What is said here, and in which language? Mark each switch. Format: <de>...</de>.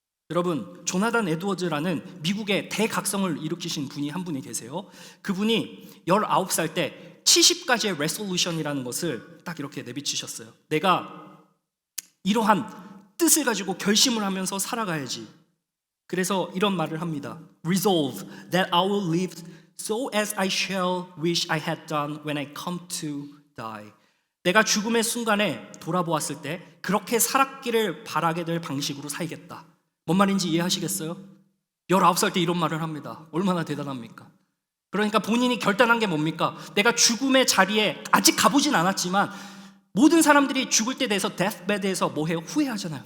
<ko>여러분, 조나단 에드워즈라는 미국의 대각성을 일으키신 분이 한 분이 계세요. 그분이 19살 때 70가지의 레솔루션이라는 것을 딱 이렇게 내비치셨어요. 내가 이러한 뜻을 가지고 결심을 하면서 살아가야지. 그래서 이런 말을 합니다.</ko> <en>Resolve that I will live so as I shall wish I had done when I come to die.</en> <ko>내가 죽음의 순간에 돌아보았을 때 그렇게 살았기를 바라게 될 방식으로 살겠다. 뭔 말인지 이해하시겠어요? 19살 때 이런 말을 합니다. 얼마나 대단합니까? 그러니까 본인이 결단한 게 뭡니까? 내가 죽음의 자리에 아직 가보진 않았지만 모든 사람들이 죽을 때 대해서 데스베드에서 뭐 해요? 후회하잖아요.</ko>